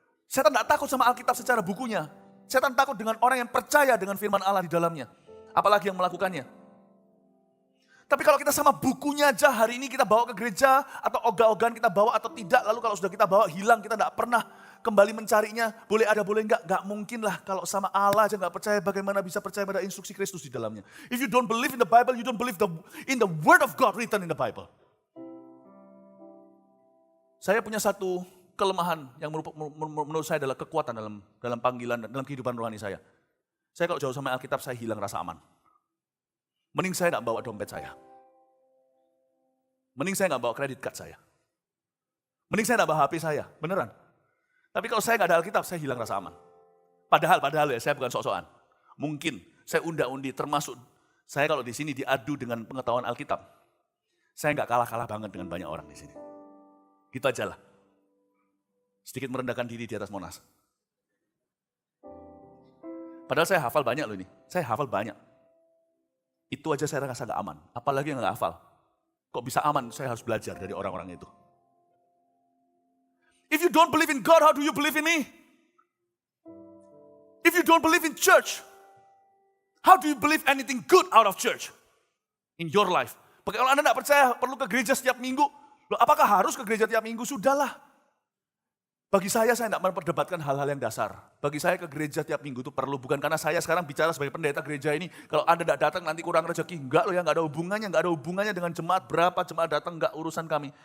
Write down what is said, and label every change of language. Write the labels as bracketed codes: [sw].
[id] Setan tidak takut sama Alkitab secara bukunya. Setan takut dengan orang yang percaya dengan firman Allah di dalamnya. Apalagi yang melakukannya. Tapi kalau kita sama bukunya aja hari ini kita bawa ke gereja, atau ogah-ogahan kita bawa atau tidak, lalu kalau sudah kita bawa hilang, kita tidak pernah kembali mencarinya, boleh ada boleh enggak mungkin lah. Kalau sama Allah aja enggak percaya, bagaimana bisa percaya pada instruksi Kristus di dalamnya. [en] If you don't believe in the Bible, you don't believe in the word of God written in the Bible. [id] Saya punya satu kelemahan yang menurut saya adalah kekuatan dalam panggilan dan dalam kehidupan rohani saya. Saya kalau jauh sama Alkitab, saya hilang rasa aman. Mending saya tidak bawa dompet saya. Mending saya nggak bawa kredit card saya. Mending saya nggak bawa HP saya, beneran. Tapi kalau saya nggak ada Alkitab, saya hilang rasa aman. Padahal ya, saya bukan sok-sokan. Mungkin saya unda-undi, termasuk saya kalau di sini diadu dengan pengetahuan Alkitab, saya nggak kalah-kalah banget dengan banyak orang di sini. Gitu aja lah. Sedikit merendahkan diri di atas Monas. Padahal saya hafal banyak loh ini. Saya hafal banyak. Itu aja saya rasa gak aman. Apalagi yang gak hafal. Kok bisa aman? Saya harus belajar dari orang-orang itu. [en] If you don't believe in God, how do you believe in me? If you don't believe in church, how do you believe anything good out of church? In your life. [id] Kalau Anda gak percaya perlu ke gereja setiap minggu, loh, apakah harus ke gereja tiap minggu? Sudahlah. Bagi saya tidak memperdebatkan hal-hal yang dasar. Bagi saya ke gereja tiap minggu itu perlu. Bukan karena saya sekarang bicara sebagai pendeta gereja ini. Kalau Anda tidak datang nanti kurang rezeki. Enggak loh ya, enggak ada hubungannya. Enggak ada hubungannya dengan jemaat. Berapa jemaat datang, enggak urusan kami.